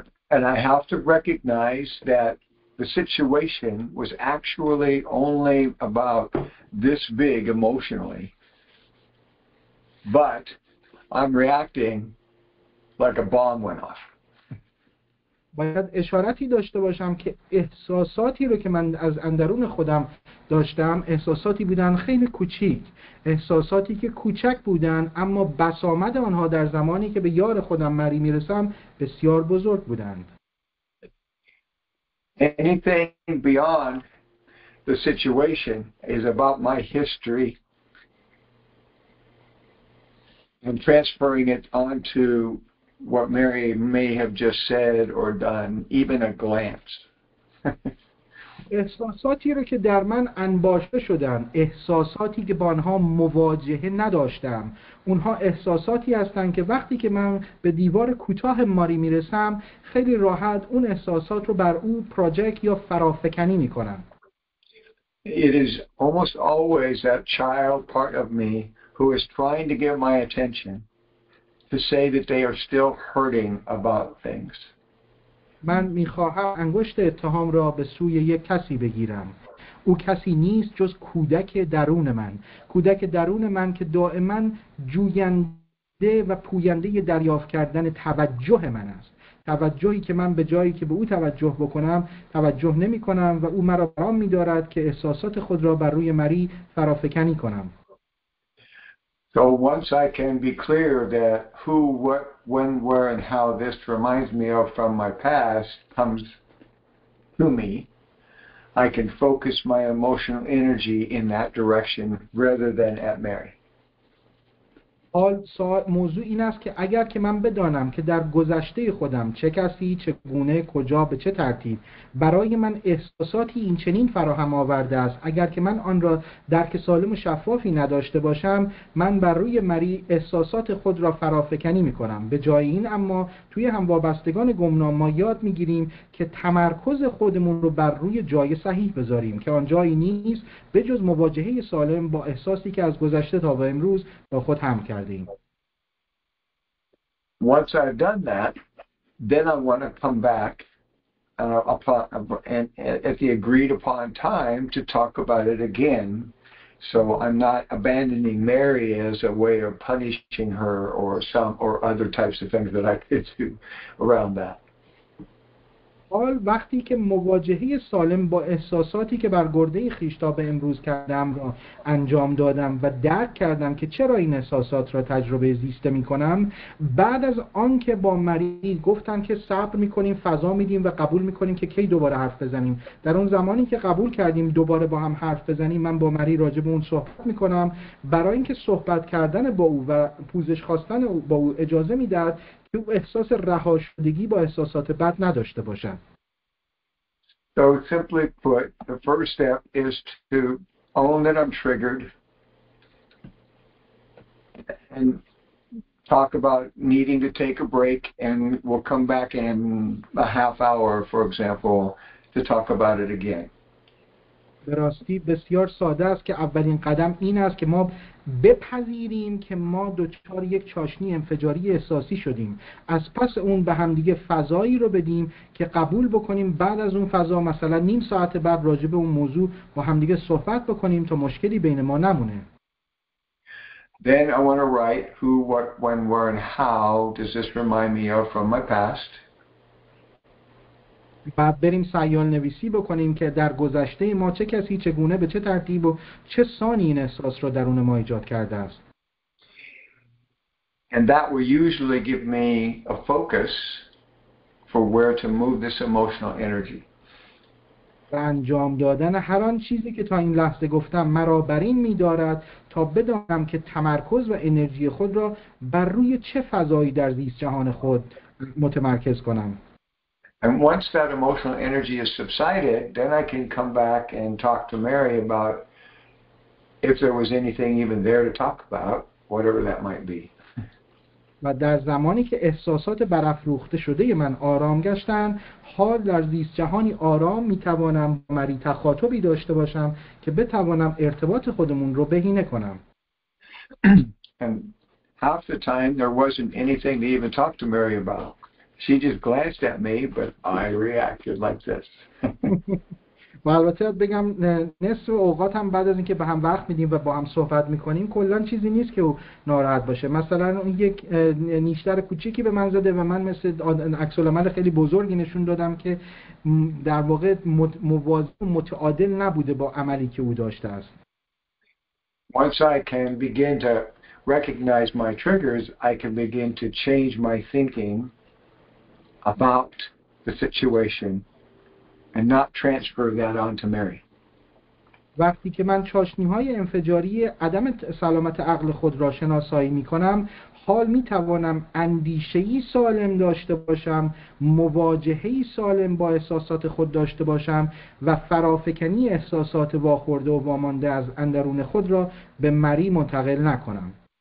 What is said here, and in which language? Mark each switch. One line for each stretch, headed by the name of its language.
English: And I have to recognize that the situation was actually only about this big emotionally, but I'm reacting like a bomb went off.
Persian: باید اشارتی داشته باشم که احساساتی رو که من از اندرون خودم داشتم احساساتی بودن خیلی کوچیک، احساساتی که کوچک بودن اما بسامد آنها در زمانی که به یار خودم مری میرسم بسیار بزرگ بودند.
English: Anything beyond the situation is about my history and transferring it onto what Mary may have just said or done, even a glance.
Persian: احساساتی رو که در من انباشته شدن، احساساتی که با آنها مواجهه نداشتم، اونها احساساتی هستند که وقتی که من به دیوار کوتاه ماری میرسم خیلی راحت اون احساسات رو بر او پراجکت یا فرافکنی میکنم.
English: It is almost always that child part of me who is trying to get my attention to say that they are still hurting about things.
Persian: من میخواهم انگشت اتهام را به سوی یک کسی بگیرم. او کسی نیست جز کودک درون من. کودک درون من که دائما جوینده و پوینده دریافت کردن توجه من است. توجهی که من به جایی که به او توجه بکنم توجه نمی کنم و او مرا برام می‌دارد که احساسات خود را بر روی مری فرافکنی کنم.
English: So once I can be clear that who, what, when, where, and how this reminds me of from my past comes to me, I can focus my emotional energy in that direction rather than at Mary.
Persian: موضوع این است که اگر که من بدانم که در گذشته خودم چه کسی، چگونه، کجا، به چه ترتیب برای من احساساتی این چنین فراهم آورده است، اگر که من آن را درک سالم و شفافی نداشته باشم، من بر روی مری احساسات خود را فرافکنی می کنم. به جای این اما توی هموابستگان گمنام ما یاد می گیریم که تمرکز خودمون رو بر روی جای صحیح بذاریم که آن جایی نیست به جز مواجهه سالم با احساسی که از گذشته تا به امروز با خود هم کردیم.
English: Once I've done that, then I want to come back and at the agreed upon time to talk about it again. So I'm not abandoning Mary as a way of punishing her or other types of things that I could do around that.
Persian: حال وقتی که مواجهه سالم با احساساتی که بر گرده خویش تا به امروز کردم را انجام دادم و درک کردم که چرا این احساسات را تجربه زیسته می کنم، بعد از آن که با مری گفتن که صبر می کنیم، فضا میدیم و قبول می کنیم که کی دوباره حرف بزنیم، در اون زمانی که قبول کردیم دوباره با هم حرف بزنیم، من با مری راجع به اون صحبت می کنم برای اینکه صحبت کردن با او و پوزش خواستن با او اجازه میداد که او احساس رها شدگی با احساسات بد نداشته باشد.
English: So simply put, the first step is to own that I'm triggered and talk about needing to take a break, and we'll come back in a half hour, for example, to talk about it again.
Persian: به راستی بسیار ساده است که اولین قدم این است که ما بپذیریم که ما دچار یک چاشنی انفجاری احساسی شدیم، از پس اون به همدیگه فضایی رو بدیم که قبول بکنیم، بعد از اون فضا مثلا نیم ساعت بعد راجع به اون موضوع با همدیگه صحبت بکنیم تا مشکلی بین ما نمونه.
English: Then I want to write who, what, when, where, and how does this remind me of from my past.
Persian: بعد بریم سیال نویسی بکنیم که در گذشته ما چه کسی، چگونه، به چه ترتیب و چه سانی این احساس را درون ما ایجاد کرده است.
English: And that will usually give me a focus for where to move this emotional energy.
Persian: و انجام دادن هر آن چیزی که تا این لحظه گفتم مرا بر این می‌دارد تا بدانم که تمرکز و انرژی خود را بر روی چه فضایی در زیست جهان خود متمرکز کنم.
English: And once that emotional energy is subsided, then I can come back and talk to Mary about if there was anything even there to talk about, whatever that might be.
Persian: و در زمانی که احساسات برافروخته شده من آرام گشتند، حال در زیست جهانی آرام میتوانم با مری تخاطبی داشته باشم که بتوانم ارتباط خودمون رو بهینه کنم.
English: And half the time there wasn't anything to even talk to Mary about. She just glanced at me, but I reacted like this.
Persian: و البته بگم نصف اوقات هم بعد از اینکه به هم وقت میدیم و با هم صحبت میکنیم کلا چیزی نیست که او ناراحت باشه. مثلا اون یک نیشتر کوچیکی به من زده و من مثل عکس العمل خیلی بزرگی نشون دادم که در واقع موازی و متعادل نبوده با عملی که او داشته است.
English: Once I can begin to recognize my triggers, I can begin to change my thinking about the situation and not transfer that on to Mary.
Persian: وقتی که من چاشنی‌های انفجاری عدم سلامت عقل خود را شناسایی می‌کنم، حال می‌توانم اندیشه‌ای سالم داشته باشم، مواجهه‌ای سالم با احساسات خود داشته باشم و فرافکنی احساسات واخورده و وامانده از اندرون خود را به مری منتقل نکنم.